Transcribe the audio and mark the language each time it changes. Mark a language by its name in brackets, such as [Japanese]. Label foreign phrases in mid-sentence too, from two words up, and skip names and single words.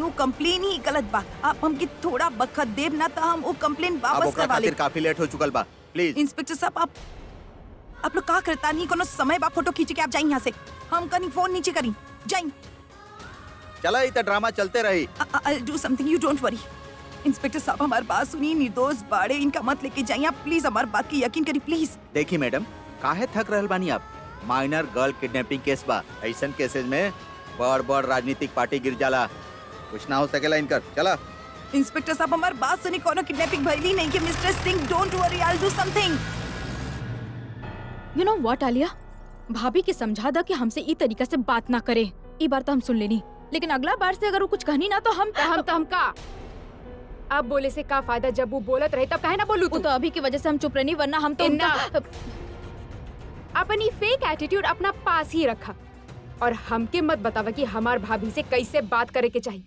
[Bhojpuri] वो कंप्लेन ही गलत बा। आप हमके थोड़ा बखत देब ना तो हम वो कंप्लेन अब वापस ओकरा करवा ले। खातिर काफी लेट हो चुकल बा, प्लीज। इंस्पेक्टर साहब आप लोग का करता नहीं? कोनो समय बा फोटो खींच के आप जाइए यहाँ से। हम कहीं फोन नीचे करी जाइए। चला इतना ड्रामा चलते रही। [English] I'll do something, you don't worry। [Bhojpuri] इंस्पेक्टर साहब हमारी बात सुनिए, निर्दोष बाड़े, इनका मत लेके जाइए आप प्लीज। हमारी बात की यकीन करिए प्लीज। देखिए मैडम, काहे थक रहल बानी आप? [English] minor girl kidnapping case [Bhojpuri] बा। ऐसन केसेस में बड़ बड़ राजनीतिक पार्टी गिर जाला, कुछ ना हो सकेला इनकर। चला। इंस्पेक्टर साहब हमारी बात सुनिए, कोनो किडनैपिंग भइली नहीं कि मिस्टर सिंह, [English] Don't worry, I'll do something। You know what [Bhojpuri] आलिया, भाभी के समझा दा कि हमसे ई तरीका से बात ना करे। ई बार तो हम सुन लेनी, लेकिन अगला बार से अगर वो कुछ कहनी ना तो हम का अब बोले से का फायदा? जब वो बोलत रहे तब काहे ना बोलू वो तू? तो अभी की वजह से हम चुप रहनी, वरना हम तो [English] Enough। [Bhojpuri] अपनी [English] fake attitude [Bhojpuri] अपना पास ही रखा और हमके मत बतावा कि हमार भाभी से कैसे बात करे के चाहिए।